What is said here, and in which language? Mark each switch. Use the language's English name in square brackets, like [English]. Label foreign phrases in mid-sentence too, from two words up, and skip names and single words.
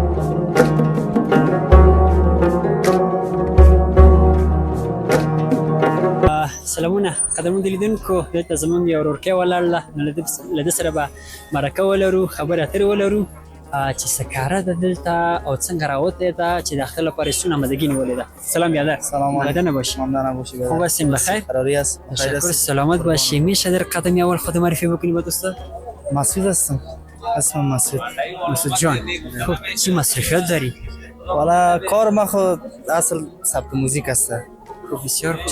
[Pashto] سلامونه قدرمن لیدونکو دلته زموږ یو ورورکی ولاړ ده نو له ده سره به مرکه ولرو خبرې اترې ولرو چې سکاره ده دلته او څنګه راوتې ده چې د اختر لپاره یې څونه آمادګي نیولې ده سلام یادر [Arabic] سلام علیکم [Persian] بدنه باشی ممنون باشی خوب هستین بخیر قراری است تشکر سلامت باشی میشه در قدم اول خود معرفی بکنی با دوستا مسعود هستم اسمم مسعود جان خب چی مصرفیات داری والا کار ما خود اصل ثبت موزیک است خب بسیار خوب.